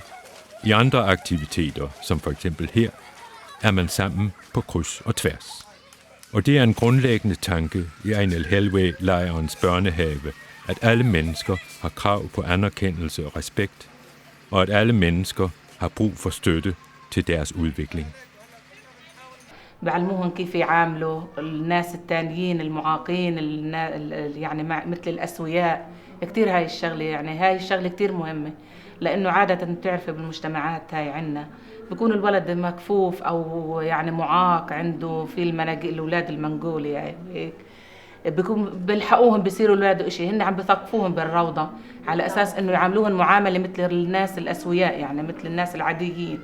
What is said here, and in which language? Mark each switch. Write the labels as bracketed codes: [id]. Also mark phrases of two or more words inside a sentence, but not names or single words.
[da] I andre aktiviteter, som for eksempel her, er man sammen på kryds og tværs. Og det er en grundlæggende tanke i Ain al-Helwe-lejrens børnehave, at alle mennesker har krav på anerkendelse og respekt, og at alle mennesker har brug for støtte til deres udvikling. [ar] بعلموهم كيف يعاملوا الناس التانيين المعاقين يعني مثل الأسوياء. كتير هاي الشغلة يعني هاي الشغلة كتير مهمة لأنه عادة بتعرفي بالمجتمعات هاي عنا بيكون الولد مكفوف أو يعني معاق عنده في الأولاد المنقولة يعني هيك بيكون بيلحقوهم بيصيروا الولاد إشي هن عم بثقفوهم بالروضة على أساس إنه يعاملوهم معاملة مثل الناس الأسوياء يعني مثل الناس العاديين.